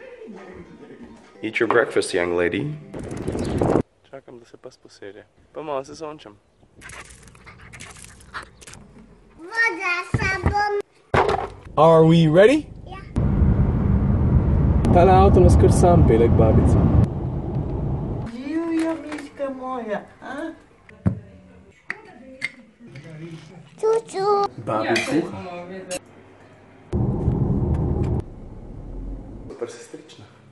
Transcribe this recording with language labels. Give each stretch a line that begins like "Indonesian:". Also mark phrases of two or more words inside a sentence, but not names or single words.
English: Eat your breakfast, young lady.
Slovenian: Čakam, da se pa sposelje. Pa malo se sončam. Voda sa bom.
English: Are we ready?
Slovenian: Ja. Tale avto nas kar sam pele k babici. Živjo, miška moja, a? Čuču. Babi kuha. Super sestrična.